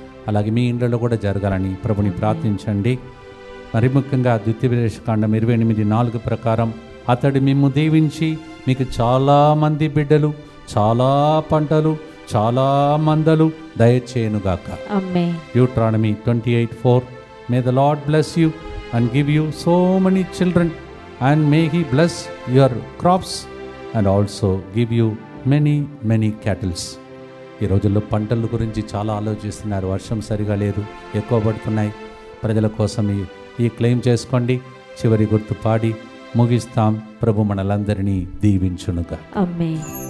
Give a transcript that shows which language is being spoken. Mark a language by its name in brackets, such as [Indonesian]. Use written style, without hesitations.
[Telugu] అలాగే మీ ఇండ్లలో కూడా జరగాలని ప్రభుని ప్రార్థించండి. మరి ముఖ్యంగా ద్వితీయోపదేశకాండం 28:4 ప్రకారం అతడు మిమ్ము దీవించి మీకు చాలామంది బిడ్డలు, చాలా పంటలు, చాలా మందలు దయచేయునుగాక. ఆమేన్. [English] Deuteronomy 28:4 May the Lord bless you and give you so many children, and may He bless your crops and also give you many cattle. [Telugu] ఈ రోజుల్లో పంటల గురించి చాలా ఆలోచిస్తున్నారు. వర్షం సరిగా లేదు, ఎక్కువ పడుతున్నాయి. ప్రజల కోసం ఈ క్లెయిమ్ చేసుకోండి. చివరి గుర్తు పాడి ముగిస్తాం. ప్రభు మనలందరినీ దీవించునుగా. ఆమేన్.